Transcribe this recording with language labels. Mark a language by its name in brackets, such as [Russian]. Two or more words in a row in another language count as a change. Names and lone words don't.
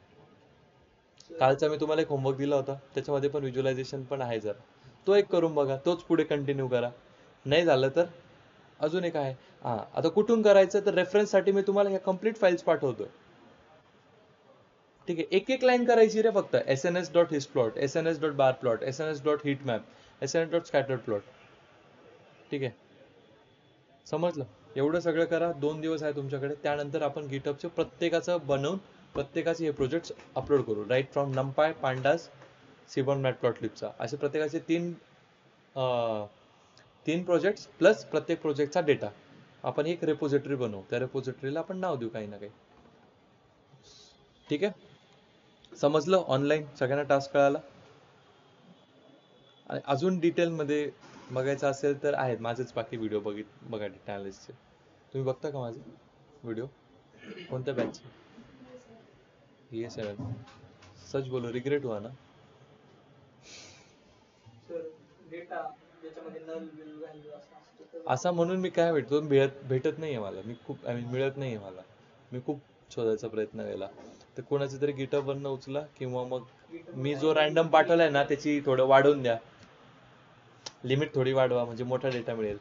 [Marathi] कालचा मी तुम्हाला एक होमवर्क दिला होता, त्याच्यामध्ये पण व्हिज्युअलायझेशन पण आहे, जरा तो एक करून बघा, तोच पुढे कंटिन्यू करा. नाही झालं तर अजून एक आहे. आता कुठून करायचं तर रेफरन्स साठी मी तुम्हाला ह्या [English] complete files [Marathi] पाठवतोय. ठीक आहे, एक एक लाईन करायची रे फक्त. [English] sns.hisplot, sns.barplot, sns.heatmap, sns.scatterplot. [Marathi] ठीक आहे, समजलं. एवढं सगळं करा, 2 दिवस आहे तुमच्याकडे. त्यानंतर आपण गिटहबचे प्रत्येकाचं बनवून प्रत्येकाचे हे प्रोजेक्ट्स अपलोड करू, [English] right from [Marathi] नंपाय, पांडास, C1 मॅटप्लॉटलिबचा, असे प्रत्येकाचे 3 प्रोजेक्ट्स प्लस प्रत्येक प्रोजेक्टचा डेटा आपण एक रेपोजिटरी बनवू. त्या रेपोजिटरीला आपण नाव देऊ काही ना काही. ठीक आहे, समजलं? ऑनलाईन सगळ्यांना टास्क कळाला? आणि अजून डिटेलमध्ये बघायचं असेल तर आहेत माझेच बाकी व्हिडिओ बघा डेटा अनालिसिसचे. तुम्ही बघता का माझे व्हिडिओ? कोणत्या बॅचचे? EA7. [Hindi] सच बोलो, रिग्रेट हुआ ना? [Marathi] सर डेटा ज्याच्यामध्ये नल विल व्हॅल्यू असतो असा म्हणून मी काय भेटत नाहीये मला. मी खूप मिळत नाहीये मला. मी खूप शोधायचा प्रयत्न केला. तर कोणाचं तरी गिटहबवरनं उचला किंवा मग मी जो रॅन्डम पाठवलाय ना त्याची थोडं वाढवून द्या, लिमिट थोडी वाढवा म्हणजे मोठा डेटा मिळेल.